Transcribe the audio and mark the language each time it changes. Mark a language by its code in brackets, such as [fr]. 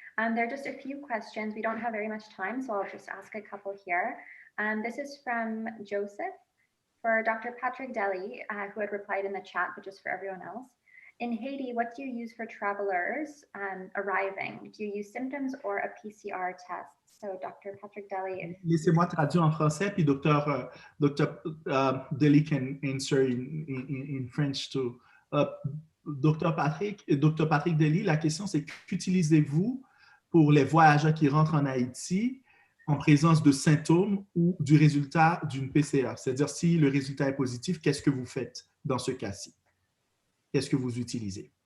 [en] There are just a few questions. We don't have very much time, so I'll just ask a couple here. This is from Joseph for Dr. Patrick Deli, who had replied in the chat, but just for everyone else. In Haiti, what do you use for travelers arriving? Do you use symptoms or a PCR test? So Dr. Patrick Deli. [fr] Laissez-moi traduire en français, puis Dr. [en] Deli can answer in French too. [fr] Dr. Patrick Deli, la question c'est qu'utilisez-vous pour les voyageurs qui rentrent en Haïti en présence de symptômes ou du résultat d'une PCR? C'est-à-dire, si le résultat est positif, qu'est-ce que vous faites dans ce cas-ci? Qu'est-ce que vous utilisez?